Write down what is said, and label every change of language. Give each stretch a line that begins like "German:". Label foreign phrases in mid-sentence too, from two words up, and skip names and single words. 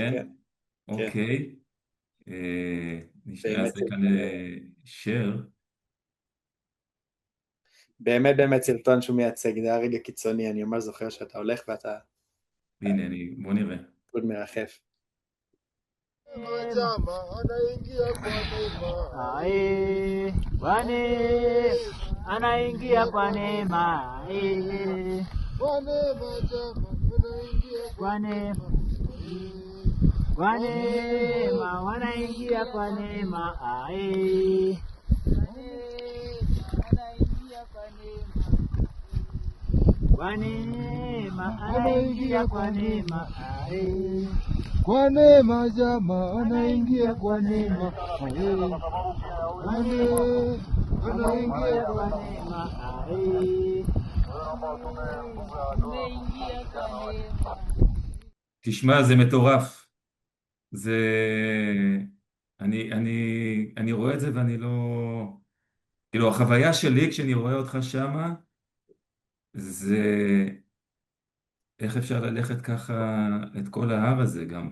Hebrew: כן? כן, כן, אוקיי. באמת נעשה כאן סרטון, share. באמת באמת סרטון שהוא מייצג, זה היה רגע קיצוני, אני ממש זוכר שאתה הולך ואתה הנה, בוא נראה. פשוט מרחף.
Swahili: Majama anaingia kwa neema. Ae, Bwane anaingia kwa neema. Kwa neema jama anaingia kwa Kwa neema, kwa neema wanaingia kwa neema. Ae, kwa neema anaingia kwa neema. Ae, Kwa neema jama anaingia kwa neema. Kwa neema anaingia kwa kwa neema. Ae,
Hebrew: תשמע, זה מטורף. זה... אני רואה את זה ואני לא... כאילו, החוויה שלי כשאני רואה אותך שמה, זה איך אפשר ללכת ככה את כל ההר הזה גם.